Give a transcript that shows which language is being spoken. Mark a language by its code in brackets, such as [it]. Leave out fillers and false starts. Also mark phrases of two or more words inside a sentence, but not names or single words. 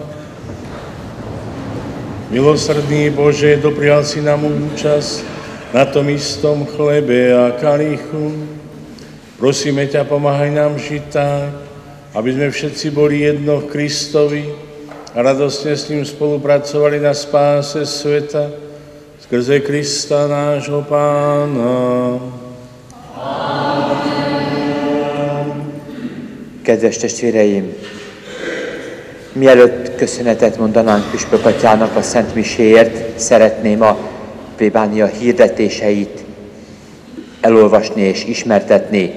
[sk] Milosrdný Bože, doprial si nám účasť na tom istom chlebe a kalichu. Prosíme ťa, pomáhaj nám žiť tak, aby sme všetci boli jedno v Kristovi a radostne s ním spolupracovali na spáse sveta skrze Krista nášho Pána. [hu] Kedves testvéreim, mielőtt köszönetet mondanánk Püspök Atyának a Szent Miséért, szeretném a plébánia hirdetéseit elolvasni és ismertetni.